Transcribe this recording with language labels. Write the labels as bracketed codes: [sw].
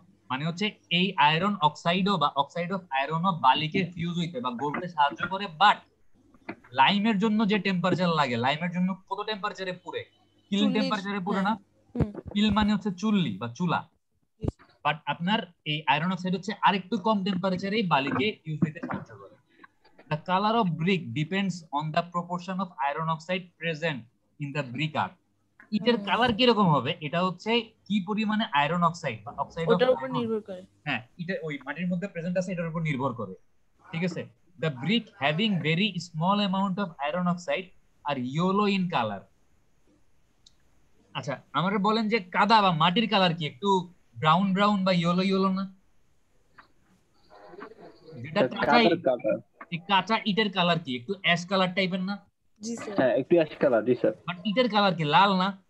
[bn] মানে হচ্ছে এই আয়রন অক্সাইডও বা অক্সাইড অফ আয়রনও বালিকে ফিউজ হইতে বা গলতে সাহায্য করে, বাট লাইমের জন্য যে টেম্পারেচার লাগে, লাইমের জন্য কত টেম্পারেচারে পুড়ে? কিল টেম্পারেচারে পুড়ে না? কিল মানে হচ্ছে চুল্লি বা চুলা, বাট আপনার এই আয়রন অক্সাইড হচ্ছে আরেকটু কম টেম্পারেচারেই বালিকে ফিউজ হইতে সাহায্য করে। [en] The color of brick depends on the proportion of iron oxide present in the brick art. [bn] ইটের কালার কি রকম হবে? এটা হচ্ছে কি পরিমাণে আয়রন অক্সাইড বা অক্সাইড অফ ওটার উপর নির্ভর করে। হ্যাঁ, এটা ওই মাটির মধ্যে প্রেজেন্ট আছে এটার উপর নির্ভর করে, ঠিক আছে? [en] The brick having very small amount of iron oxide are yellow in color. [bn] আচ্ছা, আমারে বলেন যে কাদা বা মাটির কালার কি একটু ব্রাউন ব্রাউন বা ইয়েলো ইয়েলো না? যেটা কাঁচা ইটের কালার কি একটু অ্যাশ কালার টাইপের না? জি স্যার। হ্যাঁ, একটু ash colour. G sir. But ইটের কালার কি লাল না?